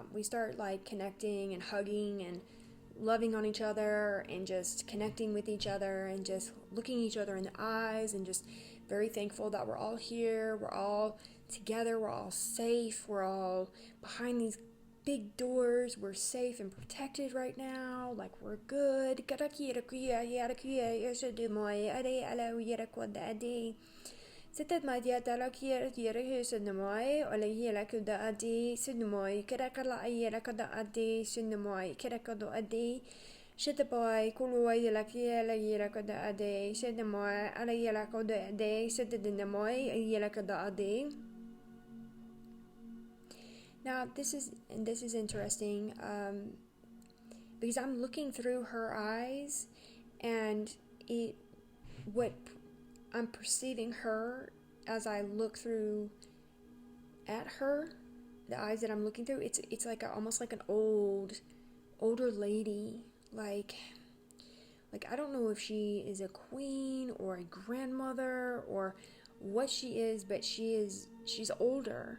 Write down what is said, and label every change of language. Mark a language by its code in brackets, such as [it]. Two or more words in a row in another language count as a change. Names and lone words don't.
[en] We start like connecting and hugging and loving on each other and just connecting with each other and just looking each other in the eyes and just very thankful that we're all here, we're all together, we're all safe, we're all behind these big doors. We're safe and protected right now. Like, we're good. C'était ma dieta la kiera kiera sunamoi or la yela kuda adi sunamoi kerakala ayela kada adi sunamoi kerakado adi shitaboy kuluwa la kiela yela kada adi sunamoi ala yela kada adi sitadinamoi ayela kada adi. Now this is interesting because I'm looking through her eyes, and what I'm perceiving her as I look through at her, the eyes that I'm looking through, it's like almost like an older lady, like I don't know if she is a queen or a grandmother or what she is, but she's older.